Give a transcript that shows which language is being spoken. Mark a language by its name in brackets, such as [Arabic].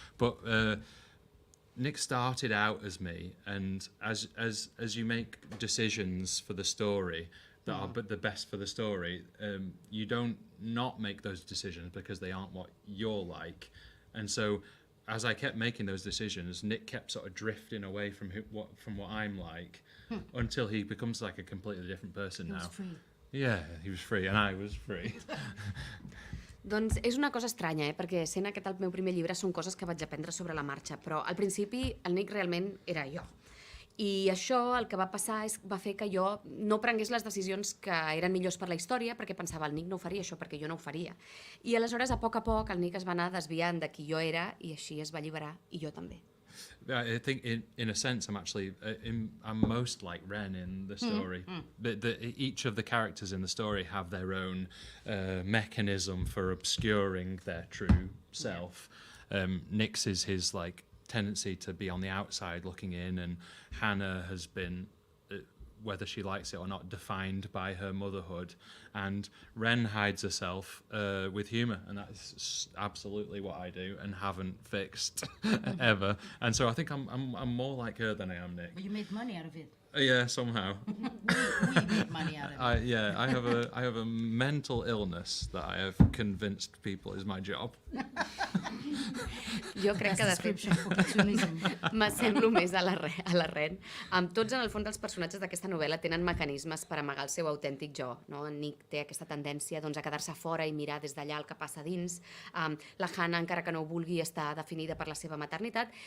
[English] But Nick started out as me, and as you make decisions for the story that are the best for the story, you don't not make those decisions because they aren't what you're like. And so, as I kept making those decisions, Nick kept sort of drifting away from what I'm like, until he becomes like a completely different person now. He was free. Yeah, he was free, and I was free. [Catalan] Doncs és una cosa estranya, perquè sent aquest el meu primer llibre són coses que vaig aprendre sobre la marxa, però al principi el Nick realment era jo. I això el que va passar va fer que jo no prengués les decisions que eren millors per la història, perquè pensava, el Nick no ho faria això perquè jo no ho faria. I aleshores, a poc el Nick es va anar desviant de qui jo era i així es va alliberar, i jo també. [English] I think in a sense I'm most like Ren in the story. Each of the characters in the story have their own mechanism for obscuring their true self. Nick's is his like tendency to be on the outside looking in, and Hannah has been, whether she likes it or not, defined by her motherhood, and Ren hides herself with humour, and that's absolutely what I do and haven't fixed ever. And so I think I'm more like her than I am Nick. But you made money out of it. Yeah, somehow. We made money out of it. I have a mental illness that I have convinced people is my job. [Catalan] Jo crec que, de fet, m'assemblo més a la Ren. Tots, en el fons, els personatges d'aquesta novel·la tenen mecanismes per amagar el seu autèntic jo. No? En Nick té aquesta tendència doncs, a quedar-se fora i mirar des d'allà el que passa dins. La Hannah, encara que no ho vulgui, està definida per la seva maternitat.